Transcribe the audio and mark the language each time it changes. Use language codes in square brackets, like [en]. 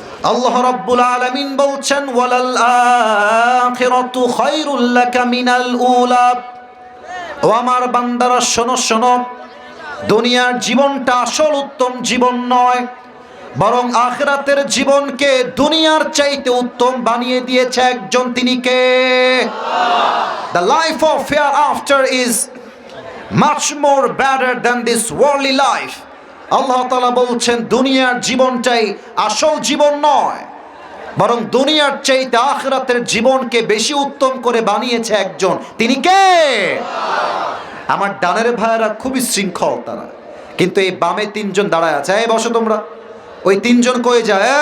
[ar] আল্লাহ রাব্বুল আলামিন [bn] বলছেন, [ar] ওয়ালাল আখিরাতু খায়রুল লাকা মিনাল উলা। [bn] ও আমার বান্দারা শোনো শোনো, দুনিয়ার জীবনটা আসল উত্তম জীবন নয়, বরং আখিরাতের জীবনকে দুনিয়ার চাইতে উত্তম বানিয়ে দিয়েছে একজন, তিনি কে? [en] The life of hereafter is much more better than this worldly life. [bn] আল্লাহ তাআলা বলছেন দুনিয়ার জীবনটাই আসল জীবন নয়, বরং দুনিয়ার চাইতে আখিরাতের জীবনকে বেশি উত্তম করে বানিয়েছে একজন, তিনি কে? আমার ডানের ভাইয়েরা খুবই শৃঙ্খল তারা, কিন্তু এই বামে 3 জন দাঁড়ায় আছে। এই বসো তোমরা। ওই 3 জন কই যায়?